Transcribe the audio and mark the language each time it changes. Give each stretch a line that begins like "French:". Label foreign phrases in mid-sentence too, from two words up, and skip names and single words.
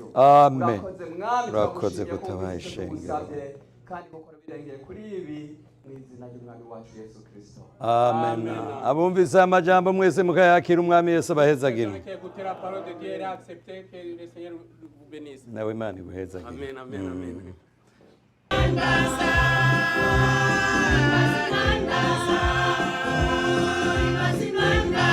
Rundi: Amen. Urakoze mwami, Urakoze turagushimiye ko gutabaye wumvise ishengero. tugusabye, kandi kuko birengeye kuri ibi mu izina ry'umwami wacu Yesu Kristo. Amen. Abumvise amajambo mwese mukayakira umwami Yesu abahezagire.
French: Qui a écouté la parole de Dieu et a accepté que le Seigneur vous bénisse.
Rundi: Nawe Imana iguhezagire. Amen, amen, amen. Imbazi